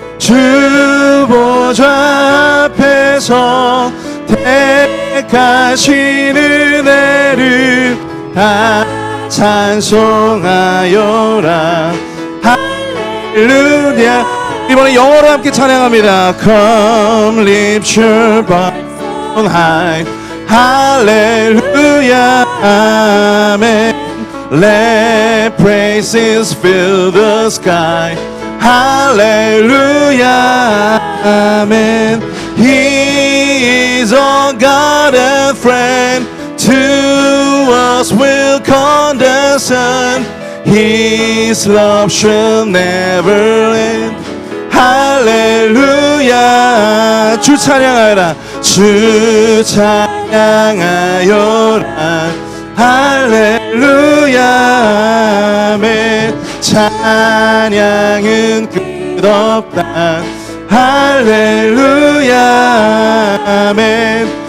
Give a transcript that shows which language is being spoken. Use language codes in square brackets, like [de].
[ko] 주 보좌 앞에서 택하신 은혜를 다 찬송하여라 할렐루야. 이번에 영어로 함께 찬양합니다. [en] Come lift your voice on high [ko] 할렐루야 아멘. [en] Let praises fill the sky [ko] 할렐루야 아멘. [en] He is our God and friend, to us will condescend, His love shall never end [ko] 할렐루야. 주 찬양하여라 주 찬양하여라 할렐루야 아멘. 찬양은 끝없다 할렐루야 아멘.